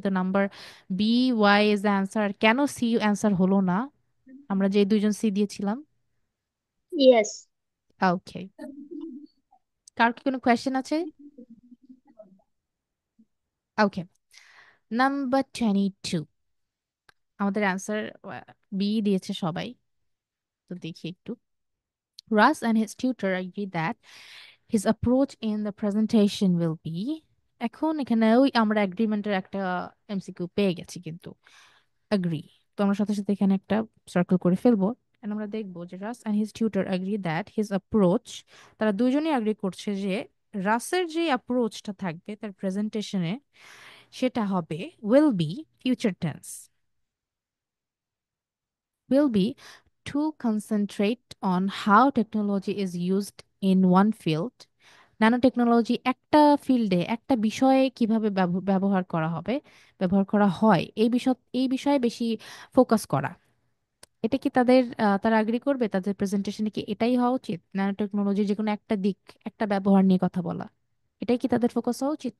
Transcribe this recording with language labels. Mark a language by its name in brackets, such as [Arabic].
[Bangla] তো number B, [English] Why is the answer. [Bangla] কেন C answer হলো না, আমরা যে দুইজন সি দিয়েছিলাম? [English] yes, [Bangla] ওকে, কার কি কোনো কোয়েশ্চেন আছে? ওকে, নাম্বার 22, আমাদের অ্যান্সার বি দিয়েছে সবাই। তো দেখি একটু। [English] Russ and his tutor agree that his approach in the presentation will be, [Bangla] এখন এখানে ওই আমরা এগ্রিমেন্টের একটা এমসিকিউ পেয়ে গেছি কিন্তু agree, তো আমরা সাথে সাথে এখানে একটা সার্কেল করে ফেলবো and আমরা দেখবো যে রাস [English] and his tutor agree that his approach, [Bangla] তারা দুইজনই এগ্রি করছে যে রাসের যে অ্যাপ্রোচটা থাকবে তার প্রেজেন্টেশনে সেটা হবে [English] will be future tense, will be to concentrate on how technology is used in one field. [Bangla] Nano technology একটা ফিল্ডে একটা বিষয়ে কিভাবে ব্যবহার করা হবে, ব্যবহার করা হয় এই বিষয়ে বেশি ফোকাস করা। এটা কি তারা এগ্রি করবে? তাদের প্রেজেন্টেশনে কি এটাই হওয়া উচিত? ন্যানো টেকনোলজির যে কোনো একটা দিক, একটা ব্যবহার নিয়ে কথা বলা, এটাই কি তাদের ফোকাস হওয়া উচিত?